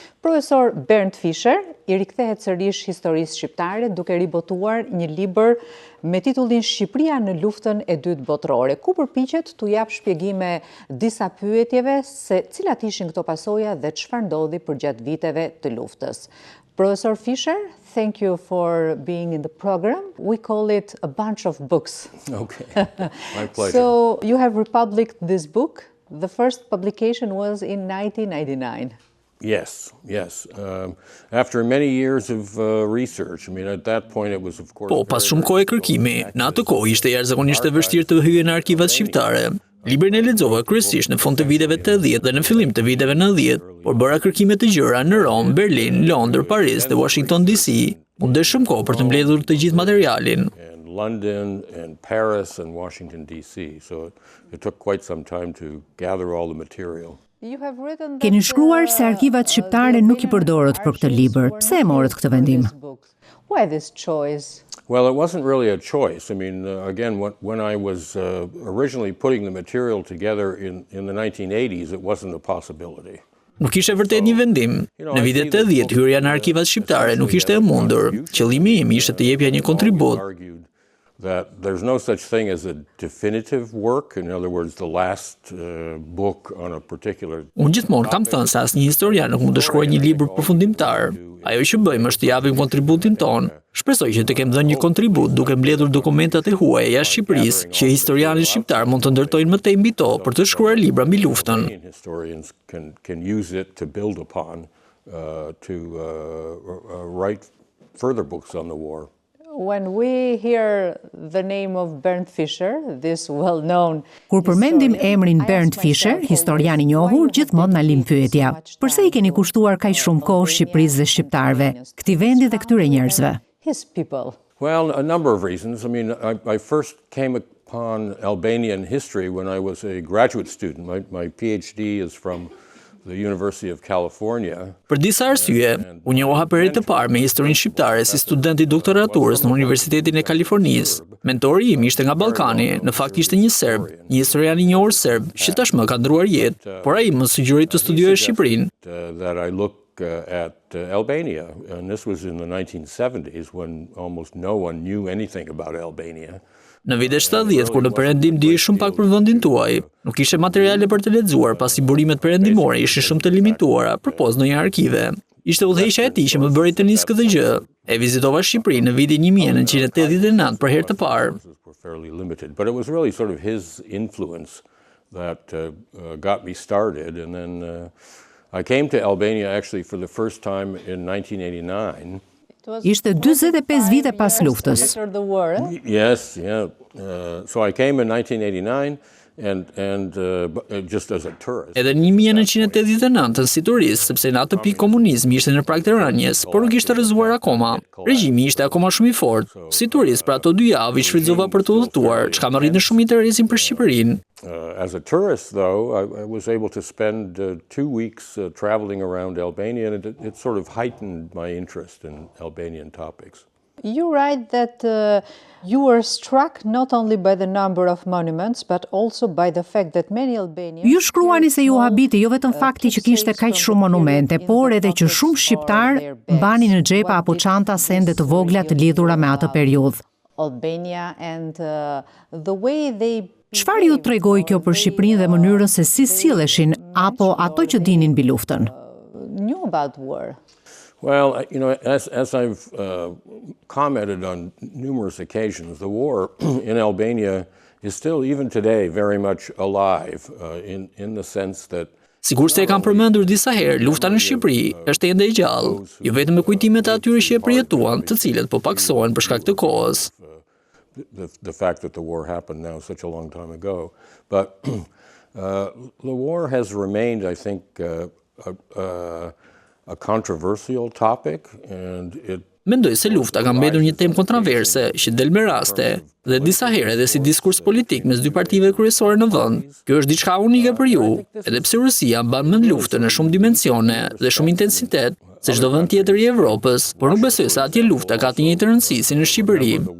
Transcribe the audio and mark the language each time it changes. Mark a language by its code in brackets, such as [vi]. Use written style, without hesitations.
[sq] Profesor Bernd Fischer I rikthehet sërish historisë shqiptare duke ribotuar një libër me titullin Shqipëria në luftën e dytë botërore, ku përpiqet t'u jap shpjegime disa pyetjeve se cilat ishin këto pasoja dhe çfarë ndodhi përgjatë viteve të luftës. [en] Professor Fischer, thank you for being in the program. We call it a bunch of books. Okay, my pleasure. So you have republished this book. The first publication was in 1999. Yes. After many years of research, I mean, at that point it was, of course... [sq] Po, pas shumë kohë kërkimi, në atë kohë ishte jashtëzakonisht e vështirë të hyje në arkivat shqiptare. Librin e lexova kryesisht në fund të viteve 80 dhe në fillim të viteve 90, por bëra kërkime të gjëra në Rom, Berlin, Londër, Paris dhe Washington DC. Mundesh shumë kohë për të mbledhur të gjithë materialin. [en] London and Paris and Washington DC. So it took quite some time to gather all the material. [sq] Keni shkruar se arkivat shqiptare nuk I përdorët për këtë libër. Pse e morët këtë vendim? [en] Why this choice? Well, it wasn't really a choice. I mean, again, when I was originally putting the material together in the 1980s, it wasn't a possibility. [sq] Nuk ishte vërtet një vendim. Në vitet 80, hyrja në arkivat shqiptare nuk ishte e mundur. Qëllimi im ishte të jepja një kontribut. [en] That there's no such thing as a definitive work, in other words, the last book on a particular... [sq] Unë gjithmonë kam thënë se asnjë historian nuk mund të shkruajë një libër përfundimtar. Ajo që bëjmë është të japim kontributin ton. Shpresoj që të kem dhënë një kontribut duke mbledhur dokumentat e huaja jashtë Shqipërisë, që historianët shqiptar mund të ndërtojnë më tej mbi to për të shkruar libra mbi luftën. [en] Historians can use it to build upon to write further books on the war. When we hear the name of Bernd Fischer, this well-known... [sq] Kur përmendim emrin Bernd Fischer, historian I njohur, gjithmonë na lim pyetja. Përse I keni kushtuar kaq shumë kohë Shqipërisë dhe shqiptarëve, këtij vendi dhe këtyre njerëzve? [en] His people. Well, a number of reasons. I mean, I first came upon Albanian history when I was a graduate student. My PhD is from the University of California. [sq] Për disa arsye, unë njoha për herë të parë me historinë shqiptare si student I doktoraturës në Universitetin e Kalifornisë. Mentori im ishte nga Ballkani, në fakt ishte një serb, një historian I njohur serb, që tashmë ka ndruar jetë, por ai më sugjeroi të studioj Shqipërinë. [en] That I look at Albania, and this was in the 1970s when almost no one knew anything about Albania. [sq] Në vitet 70, kur në perëndim dihej shumë pak për vendin tuaj, nuk ishte materiale për të lexuar pasi burimet perëndimore ishin shumë të limituara përpos në një arkive. Ishte udhëheqja e tij që më bëri të nis këtë gjë. E vizitova Shqipërinë në vitin 1989 për herë të parë. [en] But it was really sort of his influence that got me started, and then I came to Albania actually for the first time in 1989. [sq] Ishte 45 vite pas luftës. [en] Yes, yeah. So I came in 1989 and just as a tourist. [sq] Edhe në 1989 si turist, sepse në atë pikë komunizmi ishte në prag të rënies, por nuk ishte rrëzuar akoma. Regjimi ishte akoma shumë I fortë. Si turist për ato 2 javë I shfrytëzova për të udhëtuar, çka më rritë shumë interesin për Shqipërinë. [en] As a tourist, though, I was able to spend 2 weeks traveling around Albania, and it sort of heightened my interest in Albanian topics. You write that you were struck not only by the number of monuments, but also by the fact that many Albanians... [sq] Ju shkruani se ju habiti jo vetëm fakti që kishte kaq shumë monumente, por edhe që shumë shqiptar mbanin në xhepa apo çanta sende të vogla të lidhura me atë periudhë. [en] Albania and the way they... [sq] Çfarë ju tregoi kjo për Shqipërinë dhe mënyrën se si silleshin apo ato që dinin mbi luftën? [en] Knew about war. Well, you know, as I've commented on numerous occasions, the war in Albania is still, even today, very much alive in the sense that... [sq] Sigur se e kam përmendur disa herë, lufta në Shqipëri është ende e gjallë, jo vetëm me kujtimet e atyre që e përjetuan, të cilët po paksohen për shkak të kohës. [en] The fact that the war happened now such a long time ago. But the war has remained, I think, a controversial topic, and [sq] mendoj se lufta ka mbetur një temë kontroverse që del me raste dhe disa herë edhe si diskurs politik mes dy partive kryesore në vend. Kjo është diçka unike për ju, edhe pse Rusia mban mend luftën në shumë dimensione dhe shumë intensitet, se çdo vend tjetër i Evropës, por nuk besoj se atje lufta ka të njëjtën rëndësi si në Shqipëri.